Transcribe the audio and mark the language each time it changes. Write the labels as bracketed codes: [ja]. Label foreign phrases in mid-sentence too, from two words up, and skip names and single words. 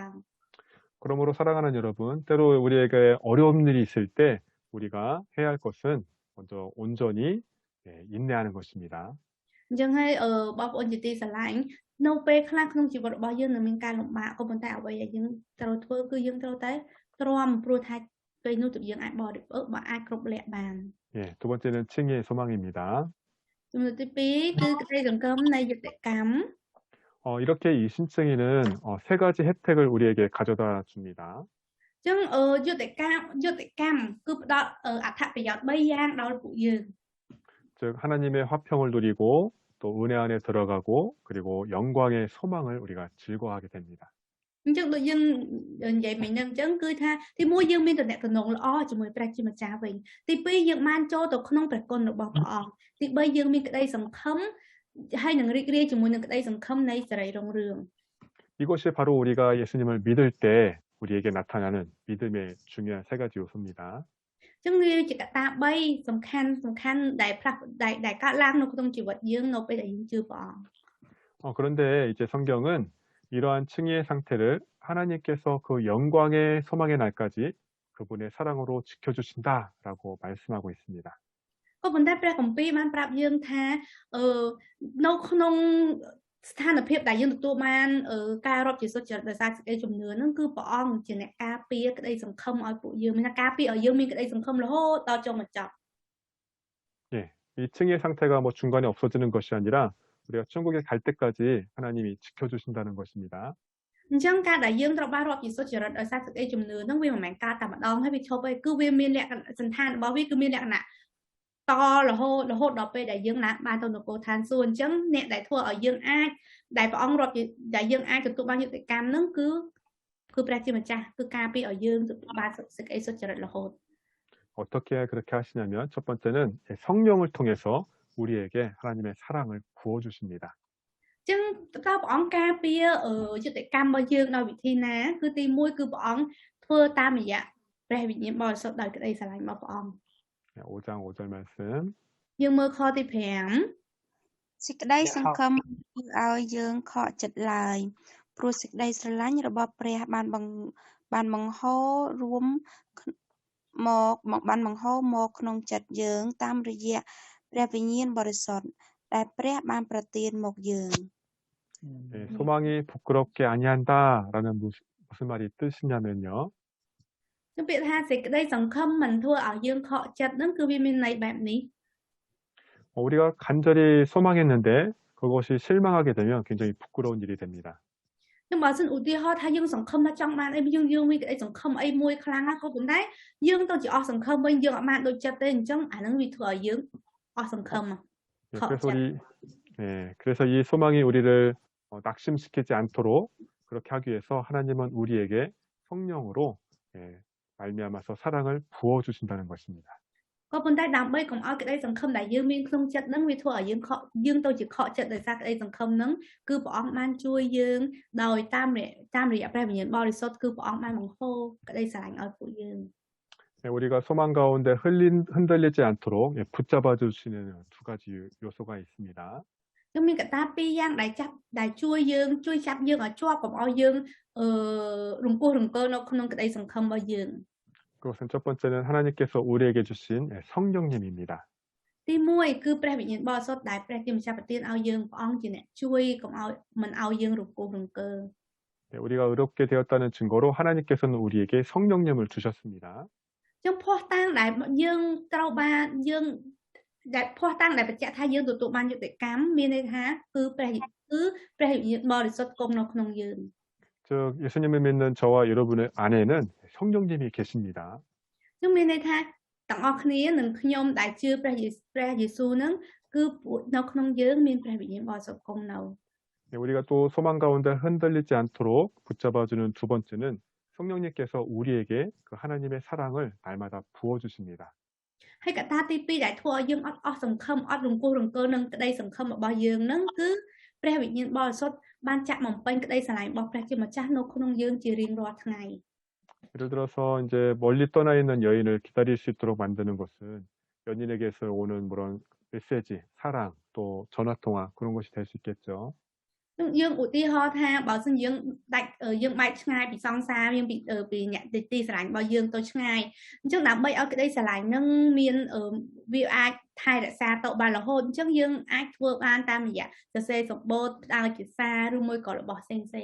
[ko] 그러므로 사랑하는 여러분, 때로 우리에게 어려운 일이 있을 때 우리가 해야 할 것은 먼저 온전히 인내하는 것입니다. [km] អញ្ចឹងហើយបងប្អូនជាទីស្រឡាញ់នៅពេលខ្លះក្នុងជីវិតរបស់យើងនឹងមានការលំបាកក៏ប៉ុន្តែអ្វីដែលយើងត្រូវធ្វើគឺយើងត្រូវតែទ្រាំព្រោះថាពេលនោះទៅយើងអាចបរិភោគបើអាចគ្រប់លះបាន [ko] 예, 두 번째는 칭의의 소망입니다. [km] ចំណុចទី2គឺក្តីសង្ឃឹមនៃយុត្តិកម្ម [ko] 이렇게 이 신층이는 세 가지 혜택을 우리에게 가져다 줍니다. [km] ចឹងយុទ្ធកម្មគឺផ្ដល់អត្ថប្រយោជន៍3យ៉ាងដល់ពួកយើង [ko] 즉 하나님의 화평을 누리고 또 은혜 안에 들어가고 그리고 영광의 소망을 우리가 즐거워하게 됩니다. [km] អញ្ចឹងដូចយើងនិយាយមិញហ្នឹងអញ្ចឹងគឺថាទី1យើងមានតំណែងល្អជាមួយព្រះជាម្ចាស់វិញទី2យើងបានចូលទៅក្នុងព្រះគុណរបស់ព្រះអង្គទី3យើងមានក្តីសង្ឃឹមហើយនឹងរីករាយជាមួយនឹងក្តីសង្ឃឹមនៃសេរីរុងរឿង [ko] 이것이 바로 우리가 예수님을 믿을 때 우리에게 나타나는 믿음의 중요한 세 가지 요소입니다. [km] ចឹងវាជាកត្តា3សំខាន់ដែលកើតឡើងនៅក្នុងជីវិតយើងនៅពេលដែលយើងជឿព្រះអង្គ [ko] 그런데 이제 성경은 이러한 칭의의 상태를 하나님께서 그 영광의 소망의 날까지 그분의 사랑으로 지켜주신다라고 말씀하고 있습니다. [km] ក៏ប៉ុន្តែព្រះគម្ពីរបានប្រាប់យើងថានៅក្នុងស្ថានភាពដែលយើងទទួលបានការរាប់ជាសុចរិតដោយសារសេចក្តីជំនឿហ្នឹងគឺព្រះអង្គជាអ្នកការពារក្តីសង្ឃឹមឲ្យពួកយើងមានការពារឲ្យយើងមានក្តីសង្ឃឹមរហូតដល់ចុងបញ្ចប់ [ko] 예, 이 칭의의 상태가 뭐 중간에 없어지는 것이 아니라 우리가 천국에 갈 때까지 하나님이 지켜주신다는 것입니다. [km] អញ្ចឹងការដែលយើងត្រូវបានរាប់ជាសុចរិតដោយសារសេចក្តីជំនឿហ្នឹងវាមិនមែនកើតតែម្ដងហើយវាឈប់ហើយគឺវាមានលក្ខណៈសន្តានរបស់វាគឺមានលក្ខណៈតរហូតដល់ពេលដែលយើងបានទៅនគរឋានសួគ៌អញ្ចឹងអ្នកដែលធ្វើឲ្យយើងអាចដែលព្រះអង្គរាប់ដែលយើងអាចទទួលបានយុត្តិកម្មហ្នឹងគឺព្រះជាម្ចាស់គឺការពារឲ្យយើងទទួលបានសេចក្តីសុចរិតរហូត [ko] 어떻게 그렇게 하시냐면 첫 번째는 성령을 통해서 우리에게 하나님의 사랑을 부어주십니다. [km] អញ្ចឹងតើព្រះអង្គការពារយុត្តិកម្មរបស់យើងដោយវិធីណាគឺទី1គឺព្រះអង្គធ្វើតាមរយៈព្រះវិញ្ញាណបរិសុទ្ធដោយក្តីស្រឡាញ់របស់ព្រះអង្គ [ko] 5장 5절 말씀. [km] យើងមើលខទី5 សេចក្តីសង្ឃឹមធ្វើឲ្យយើងខកចិត្តឡើយព្រោះសេចក្តីស្រឡាញ់របស់ព្រះបានបង្ហូររួមមកក្នុងចិត្តយើងតាមរយៈព្រះវិញ្ញាណបរិសុទ្ធដែលព្រះបានប្រទានមកយើង [ko] 네, 소망이 부끄럽게 아니한다라는 무슨 말이 뜻이냐면요. [km] គឺពាក្យថាសេចក្តីសង្ឃឹមមិនធ្វើឲ្យយើងខកចិត្តហ្នឹងគឺវាមានន័យបែបនេះ [ko] 우리가 간절히 소망했는데 그것이 실망하게 되면 굉장히 부끄러운 일이 됩니다. [km] នឹងបើសិនឧទាហរណ៍ថាយើងសង្ឃឹមថាចង់បានអីយើងមានក្តីសង្ឃឹមអីមួយខ្លាំងណាស់ក៏ប៉ុន្តែយើងទៅជាអស់សង្ឃឹមវិញយើងអត់បានដូចចិត្តទេអញ្ចឹងអាហ្នឹងវាធ្វើឲ្យយើងអស់សង្ឃឹម [ko] 그래서 이 소망이 우리를 낙심시키지 않도록 그렇게 하기 위해서 하나님은 우리에게 성령으로 말미암아서 사랑을 부어주신다는 것입니다. [km] ក៏ប៉ុន្តែដើម្បីកុំឲ្យក្តីសង្ឃឹមដែលយើងមានក្នុងចិត្តហ្នឹងវាធ្វើឲ្យយើងទៅជាខកចិត្តដោយសារក្តីសង្ឃឹមហ្នឹងគឺព្រះអង្គបានជួយយើងដោយតាមរយៈព្រះវិញ្ញាណបរិសុទ្ធគឺព្រះអង្គបានបង្ហូរក្តីស្រឡាញ់ឲ្យពួកយើង [ko] 우리가 소망 가운데 흔들리지 않도록 붙잡아 주시는 두 가지 요소가 있습니다. [km] គឺមានកត្តាពីរយ៉ាងដែលជួយចាប់យើងឲ្យជាប់កុំឲ្យយើងរង្គោះរង្គើនៅក្នុងក្តីសង្ឃឹមរបស់យើង [ko] 그것은 첫 번째는 하나님께서 우리에게 주신 성령님입니다. [km] ទី1គឺព្រះវិញ្ញាណបរិសុទ្ធដែលព្រះជាម្ចាស់ប្រទានឲ្យយើងព្រះអង្គជាអ្នកជួយកុំឲ្យមិនឲ្យយើងរង្គោះរង្គើ [ko] 우리가 의롭게 되었다는 증거로 하나님께서는 우리에게 성령님을 주셨습니다. [km] ចឹងភ័ស្តុតាងដែលយើងត្រូវបានយើងដែលភ័ស្តុតាងដែលបញ្ជាក់ថាយើងទទួលបានយុត្តិកម្មមានន័យថាគឺព្រះវិញ្ញាណបរិសុទ្ធគង់នៅក្នុងយើង [ko] 즉 예수님을 믿는 저와 여러분의 안에는 성령님이 계십니다. [km] ចឹងមានន័យថាទាំងអស់គ្នានឹងខ្ញុំដែលជឿព្រះយេស៊ូវហ្នឹងគឺនៅក្នុងយើងមានព្រះវិញ្ញាណបរិសុទ្ធគង់នៅ [ko] 우리가 또 소망 가운데 흔들리지 않도록 붙잡아주는 두 번째는 성령님께서 우리에게 그 하나님의 사랑을 날마다 부어주십니다. [km] ហើយកត្តាទី2ដែលធ្វើឲ្យយើងអត់សង្ឃឹមអត់រង្គោះរង្គើនឹងក្តីសង្ឃឹមរបស់យើងហ្នឹងគឺព្រះវិញ្ញាណបរិសុទ្ធបានចាក់បំពេញក្តីស្រឡាញ់របស់ព្រះជាម្ចាស់នៅក្នុងយើងជារៀងរាល់ថ្ងៃ [ko] 예를 들어서 이제 멀리 떠나 있는 여인을 기다릴 수 있도록 만드는 것은 연인에게서 오는 그런 메시지, 사랑, 또 전화 통화 그런 것이 될 수 있겠죠. [km] យើងឧទាហរណ៍ថាបើសិនយើងបែកឆ្ងាយពីសង្សារយើងពីអ្នកទីស្រឡាញ់របស់យើងទៅឆ្ងាយអញ្ចឹងដើម្បីឲ្យក្តីស្រឡាញ់នឹងមានវាអាចថែរក្សាទៅបានរហូតអញ្ចឹងយើងអាចធ្វើបានតាមរយៈសរសេរសម្បូរផ្ដល់ជាសារឬមួយក៏របស់ផ្សេង